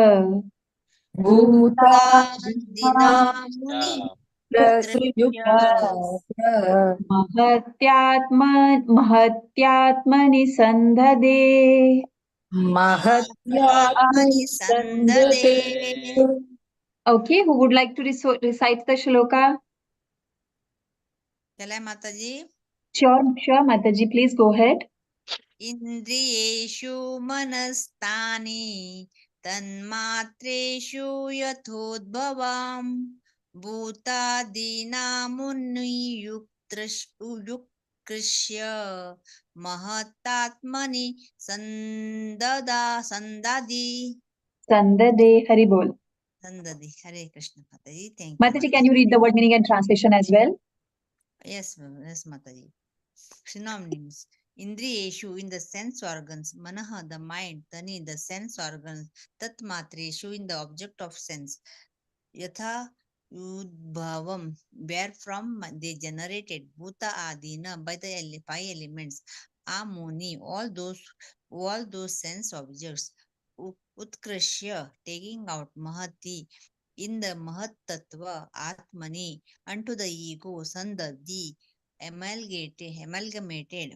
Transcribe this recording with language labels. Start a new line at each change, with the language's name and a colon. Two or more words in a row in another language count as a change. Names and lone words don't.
Sanskrit: bhutadinamuni prasriyukta महत्यात्मनि सन्धदे mahatyatmani sandate.
English: Okay, who would like to recite the shloka? Shall I, Mataji? Sure, Mataji, please go ahead.
Sanskrit: Indriyeshu manastani tanmatreshu yathodbhavam bhutadinamuniyukkrishya mahatatmani sandadi. Sandade Haribol. Sandadi. Hare Krishna, Mataji.
English: Thank you. Mataji, can you read the word meaning and translation as well? Yes, Mataji. Synonyms. Indriyeshu, in the sense organs. Manaha, the mind. Tani, the sense organs. Tat matreshu, in the object of sense. Yatha udbhavam, wherefrom they generated. Bhuta adina, by the 5 elements. Amuni, all those sense objects. Utkrishya, taking out. Mahati, in the Mahat Tattva, Atmani, unto the ego, Sandadi, amalgamated.